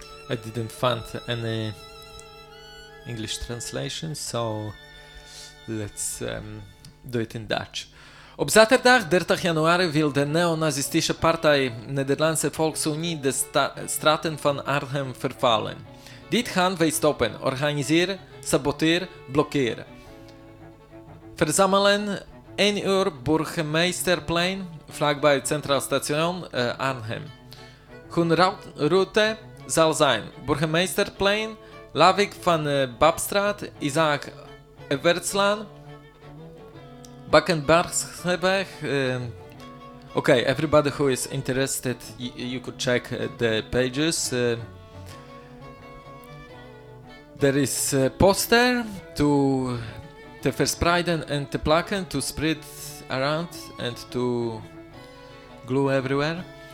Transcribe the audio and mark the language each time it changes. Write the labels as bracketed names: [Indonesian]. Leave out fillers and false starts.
[English] I didn't find any English translation, so let's do it in Dutch. [Dutch] Op zaterdag 30 januari wil de neonazistische partij Nederlandse Volksunie de straten van Arnhem vervallen. Dit gaan wij stoppen, organiseren, saboteren, blokkeren. Verzamelen 1 uur Burgemeesterplein vlakbij het Centraal Station Arnhem. Hun route zal zijn Burgemeesterplein, Lavik van Babstraat, Isaac Evertslaan, Bakkenbergseweg. [English] Okay, everybody who is interested, you could check the pages. There is a poster to [Dutch] te verspreiden [English] and [Dutch] te plakken, [English] to spread around and to glue everywhere.